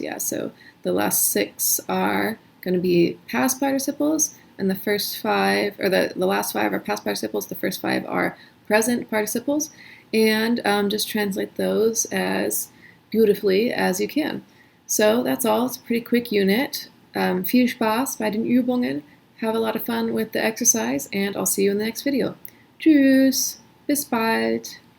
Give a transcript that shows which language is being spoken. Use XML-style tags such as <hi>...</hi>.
<en>Yeah, so the last 6 are going to be past participles, and the first 5, or the last 5 are past participles, the first 5 are present participles, and just translate those as beautifully as you can. So that's all. It's a pretty quick unit.</en> <de>Viel Spaß bei den Übungen.</de> <en>Have a lot of fun with the exercise, and I'll see you in the next video.</en> <de>Tschüss, bis bald.</de>